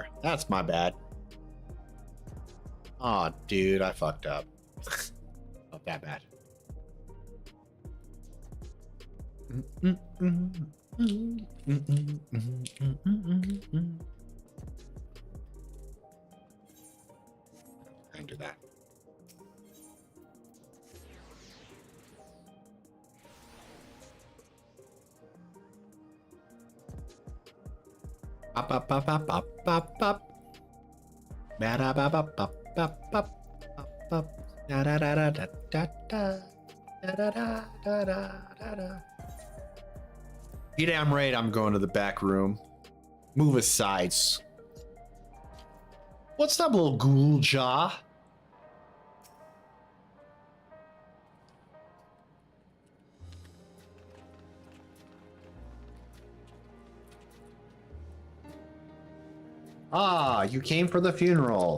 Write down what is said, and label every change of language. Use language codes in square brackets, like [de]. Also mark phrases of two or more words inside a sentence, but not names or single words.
[en] That's my bad. Aw, dude, I fucked up. Not that bad. I can do that. Pop, pop, pop, pop, pop, pop, pop. Ba da ba ba pop, pop, pop, pop, pop. Da da da da da da da. Da da da da da da. You damn right I'm going to the back room. Move aside. What's up, little ghoul jaw? Ah, you came for the funeral.